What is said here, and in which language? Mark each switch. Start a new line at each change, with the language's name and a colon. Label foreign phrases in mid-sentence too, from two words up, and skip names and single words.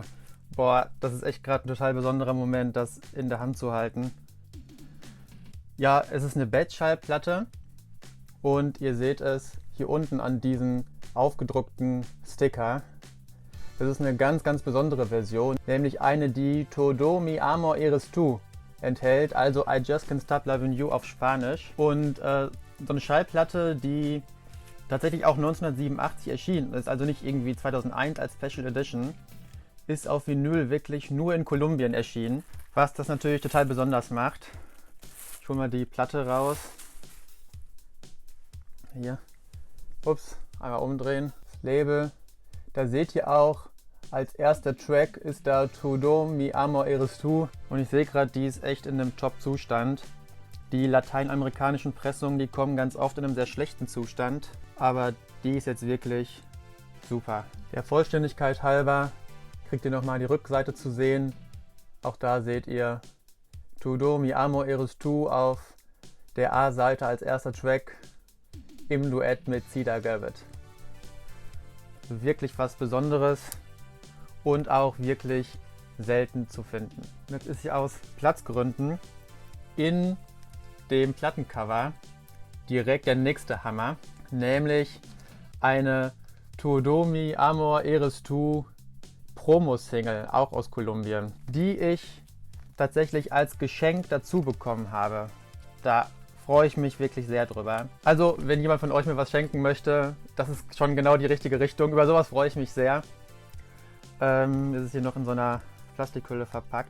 German: Boah, das ist echt gerade ein total besonderer Moment, das in der Hand zu halten. Ja, es ist eine Bettschallplatte und ihr seht es hier unten an diesem aufgedruckten Sticker. Das ist eine ganz, ganz besondere Version, nämlich eine, die Todo mi amor eres tú enthält, also I just can't stop loving you auf Spanisch. Und so eine Schallplatte, die tatsächlich auch 1987 erschienen ist, also nicht irgendwie 2001 als Special Edition, ist auf Vinyl wirklich nur in Kolumbien erschienen, was das natürlich total besonders macht. Ich hole mal die Platte raus. Hier. Ups, einmal umdrehen. Das Label. Da seht ihr auch, als erster Track ist da Todo mi amor eres tú. Und ich sehe gerade, die ist echt in einem Top-Zustand. Die lateinamerikanischen Pressungen, die kommen ganz oft in einem sehr schlechten Zustand. Aber die ist jetzt wirklich super. Der Vollständigkeit halber kriegt ihr nochmal die Rückseite zu sehen. Auch da seht ihr Todo mi amor eres tú auf der A-Seite als erster Track im Duett mit Cida Gavit. Wirklich was Besonderes und auch wirklich selten zu finden. Jetzt ist sie aus Platzgründen in dem Plattencover direkt der nächste Hammer, nämlich eine Todo mi amor eres tú Promo-Single, auch aus Kolumbien, die ich tatsächlich als Geschenk dazu bekommen habe. Da freue ich mich wirklich sehr drüber. Also, wenn jemand von euch mir was schenken möchte, das ist schon genau die richtige Richtung. Über sowas freue ich mich sehr. Das ist hier noch in so einer Plastikhülle verpackt.